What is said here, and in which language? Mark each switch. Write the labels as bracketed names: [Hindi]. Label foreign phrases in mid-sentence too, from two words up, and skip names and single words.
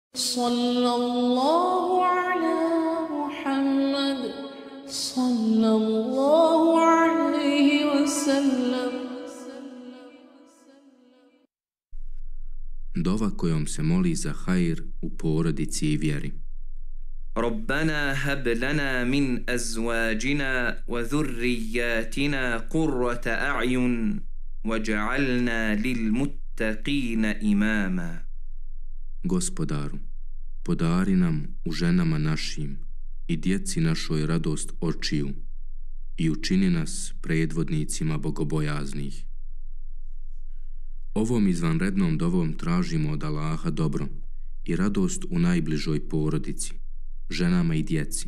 [Arabic] صلى الله على محمد صلى الله عليه وسلم. [Bosnian] Dova kojom se moli za hajr u porodici i vjeri. [Arabic] ربنا هب لنا من أزواجنا وذرياتنا قرة أعين واجعلنا للمتقين إماما. [Bosnian] Gospodaru, podari nam u ženama našim i djeci našoj radost očiju i učini nas predvodnicima bogobojaznih. Ovom izvanrednom dovom tražimo od Allaha dobro i radost u najbližoj porodici, ženama i djeci.